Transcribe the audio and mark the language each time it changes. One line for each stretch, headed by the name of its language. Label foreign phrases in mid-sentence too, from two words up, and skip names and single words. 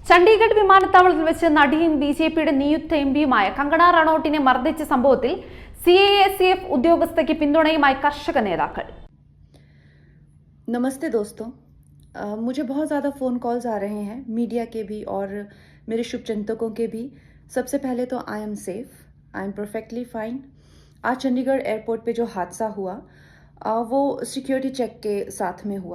Malayalam: ചണ്ഡീഗഡ് വിമാനത്താവളത്തിൽ വെച്ച് നടിയും ബിജെപിയുടെ നിയുക്ത എംപിയുമായ കങ്കണ റണൌട്ടിനെ മർദ്ദിച്ച സംഭവത്തിൽ CISF ഉദ്യോഗസ്ഥയ്ക്ക് പിന്തുണയുമായി കർഷക നേതാക്കൾ.
Hindi: नमस्ते दोस्तों, मुझे बहुत ज़्यादा
English: phone calls
Hindi: आ रहे हैं मीडिया के भी और मेरे शुभचिंतकों के भी. सबसे पहले तो
English: I am safe, I am perfectly fine.
Hindi: आज चंडीगढ़ एयरपोर्ट पे जो हादसा हुआ वो
English: security check
Hindi: के साथ में हुआ.